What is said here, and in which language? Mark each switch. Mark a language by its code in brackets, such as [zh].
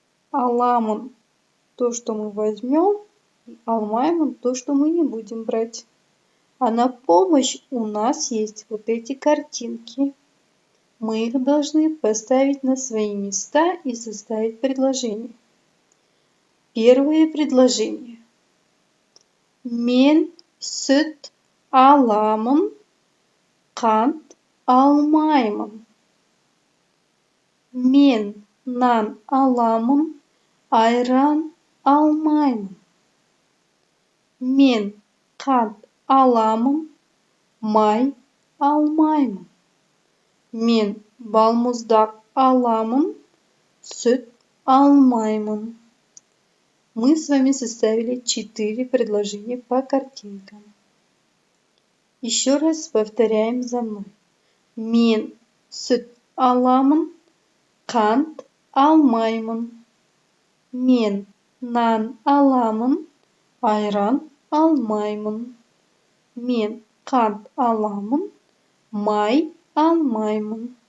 [ru] Аламын – то, что мы возьмем, и алмаймын – то, что мы не будем брать. А на помощь у нас есть вот эти картинки. Мы их должны поставить на свои места и составить предложение. Первое предложение. [kk] Мен сүт аламын, қант алмаймын. Мен нан аламын, айран алмаймын. Мен қант аламын, май алмаймын. Мен балмұздақ аламын, сүт алмаймын. [ru] Мы с вами составили 4 предложения по картинкам. Еще раз повторяем за мной. [kk] Мен сүт аламын, қант алмаймын. Мен нан аламын, айран алмаймын. Мен қант аламын, май алмаймын.